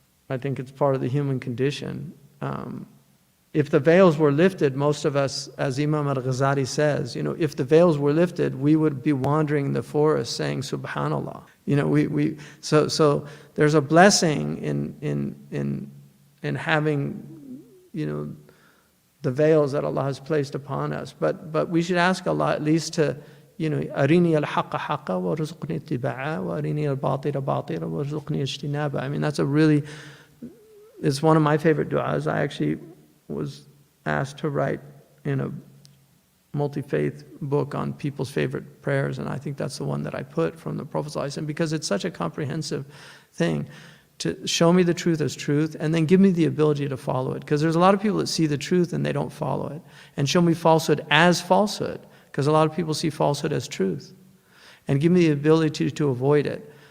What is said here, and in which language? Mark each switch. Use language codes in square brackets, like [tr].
[en] I think it's part of the human condition. If the veils were lifted, most of us, as Imam al-Ghazali says, if the veils were lifted, we would be wandering in the forest saying Subhanallah. So there's a blessing in having, the veils that Allah has placed upon us. But we should ask Allah at least to, [ar] أريني الحق حقا وارزقني اتباعه وأريني الباطل باطلا وارزقني اجتنابه. [en] I mean, it's one of my favorite du'as. I actually was asked to write in a multi-faith book on people's favorite prayers, and I think that's the one that I put from the Prophet ﷺ, because it's such a comprehensive thing to show me the truth as truth and then give me the ability to follow it, because there's a lot of people that see the truth and they don't follow it, and show me falsehood as falsehood, because a lot of people see falsehood as truth, and give me the ability to avoid it.